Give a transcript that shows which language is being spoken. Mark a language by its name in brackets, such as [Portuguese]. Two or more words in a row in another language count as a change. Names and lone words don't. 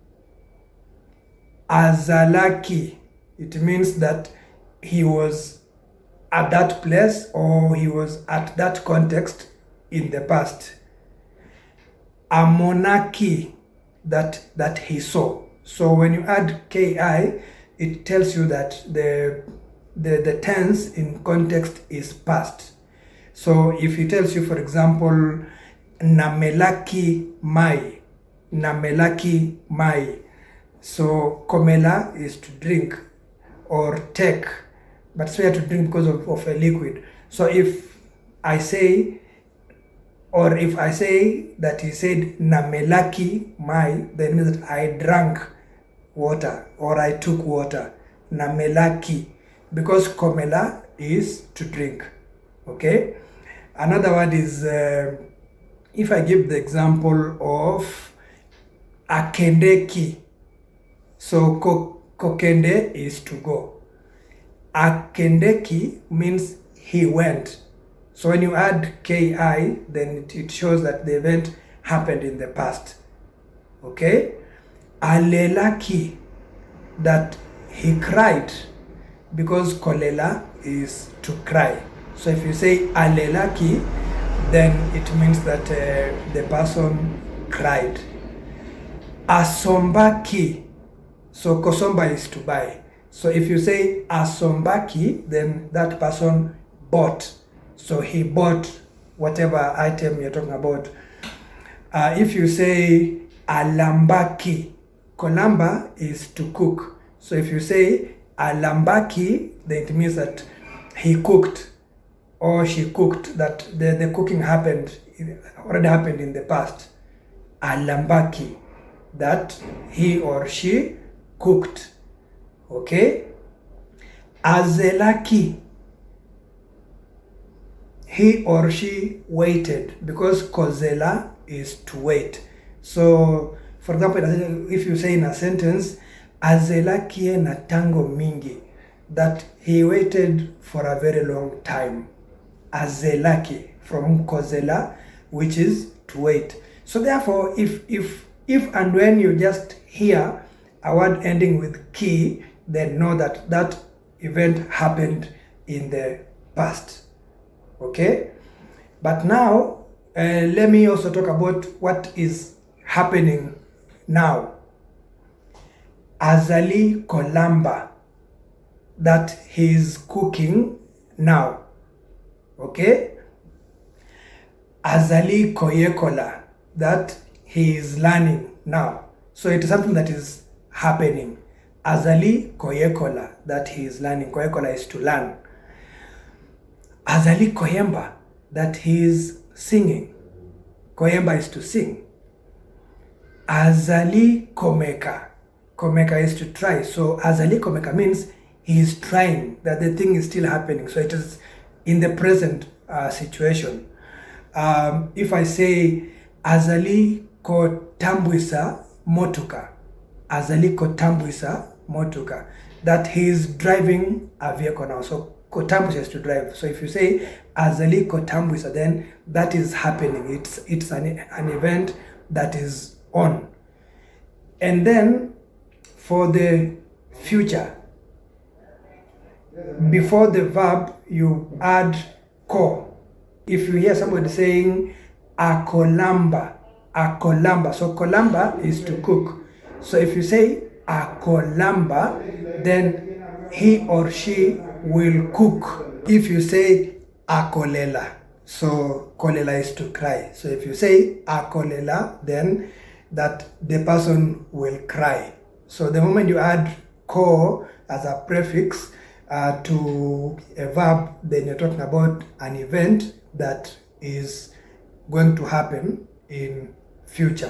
[English] Azalaki, it means that he was at that place or he was at that context in the past. Amonaki, that he saw. So when you add ki, it tells you that the tense in context is past. So if he tells you, for example, [Lingala] namelaki mai, [English] so komela is to drink or take, but it's fair to drink because of a liquid. So if I say that he said [Lingala] namelaki mai, [English] then it means that I drank water or I took water. Namelaki, because komela is to drink. Okay. Another word is if I give the example of akendeki. So kokende is to go. Akendeki means he went. So when you add ki, then it shows that the event happened in the past. Okay? Alelaki, that he cried, because kolela is to cry. So if you say alelaki, then it means that the person cried. Asombaki, so kosomba is to buy. So if you say asombaki, then that person bought. So he bought whatever item you're talking about. If you say alambaki, kolamba is to cook. So if you say alambaki, then it means that he cooked or she cooked, that the cooking already happened in the past. Alambaki, that he or she cooked. Okay? Azelaki, he or she waited, because kozela is to wait. So for example, if you say in a sentence, [Lingala] azelakie na tango mingi, [English] that he waited for a very long time. Azelaki, from kozela, which is to wait. So therefore, if and when you just hear a word ending with ki, then know that that event happened in the past. Okay? But now, let me also talk about what is happening now. [Lingala] Azali kolamba, [English] that he is cooking now. [Lingala] Okay? Azali koyekola, [English] that he is learning now. So it is something that is happening. [Lingala] Azali koyekola, [English] that he is learning. Koyekola is to learn. [Lingala] Azali koyemba, [English] that he is singing. Koyemba is to sing. [Lingala] Azali komeka. [English] Komeka is to try. So [Lingala] azali komeka [English] means he is trying, that the thing is still happening. So it is in the present situation. If I say [Lingala] azali kotambwisa motuka, azali kotambwisa motuka, [English] that he is driving a vehicle now. So kotambwisa is to drive. So if you say [Lingala] azali kotambwisa, [English] then that is happening. It's an event that is on. And then for the future, before the verb you add ko. If you hear somebody saying [Lingala] akolamba, akolamba, [English] so kolamba is to cook. So if you say akolamba, then he or she will cook. If you say akolela, so kolela is to cry. So if you say akolela, then that the person will cry. So the moment you add ko as a prefix to a verb, then you're talking about an event that is going to happen in future.